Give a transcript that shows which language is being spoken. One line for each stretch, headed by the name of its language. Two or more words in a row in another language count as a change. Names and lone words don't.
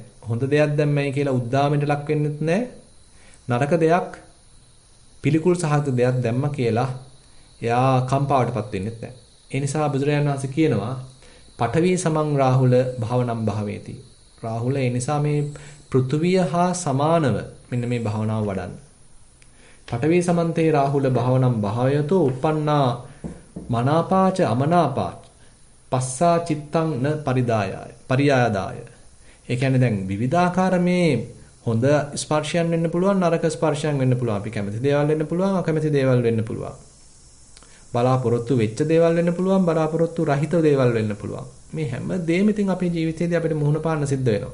Sinhala: හොඳ දෙයක් දැම්මයි කියලා උද්දාමයට ලක් වෙන්නෙත් නැහැ. නරක දෙයක් පිළිකුල් සහගත දෙයක් දැම්ම කියලා එයා කම්පාවටපත් වෙන්නෙත් නැහැ. ඒ නිසා බුදුරජාණන් වහන්සේ කියනවා
Pali: පඨවි සමං රාහුල භාවනම් භාවේති.
Sinhala: රාහුල ඒ නිසා මේ පෘථුවිය හා සමානව මෙන්න මේ භාවනාව වඩන්න.
Pali: පඨවි සමන්තේ රාහුල භාවනම් භාවයතෝ uppannā මනාපාච අමනාපාච පස්සා චිත්තං න පරිදායාය පරියාදාය.
Sinhala: ඒ කියන්නේ දැන් විවිධාකාර මේ හොඳ ස්පර්ශයන් වෙන්න පුළුවන් නරක ස්පර්ශයන් වෙන්න පුළුවන්. අපි කැමති දේවල් වෙන්න පුළුවන් අකමැති දේවල් වෙන්න පුළුවන්. බලාපොරොත්තු වෙච්ච දේවල් වෙන්න පුළුවන් බලාපොරොත්තු රහිත දේවල් වෙන්න පුළුවන්. මේ හැම දෙයක්ම ඉතින් අපේ ජීවිතේදී අපිට මුහුණ පාන්න සිද්ධ වෙනවා.